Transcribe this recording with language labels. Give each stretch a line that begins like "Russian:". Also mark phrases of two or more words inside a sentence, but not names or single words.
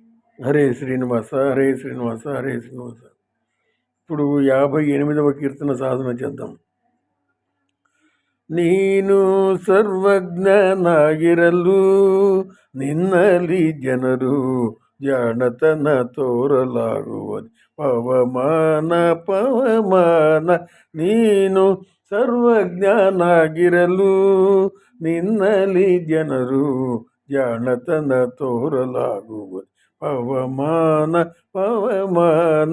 Telugu: హరే శ్రీనివాస హరే శ్రీనివాస హరే శ్రీనివాస. ఇప్పుడు 58వ కీర్తన సాధన చేద్దాం.
Kannada: ನೀನು ಸರ್ವಜ್ಞನಾಗಿರಲು ನಿನ್ನಲ್ಲಿ ಜನರು ಜಾಣತನ ತೋರಲಾಗುವುದು ಪವಮಾನ ಪವಮಾನ. ನೀನು ಸರ್ವಜ್ಞನಾಗಿರಲು ನಿನ್ನಲ್ಲಿ ಜನರು ಜಾಣತನ ತೋರಲಾಗುವುದು ಪವಮಾನ ಪವಮಾನ.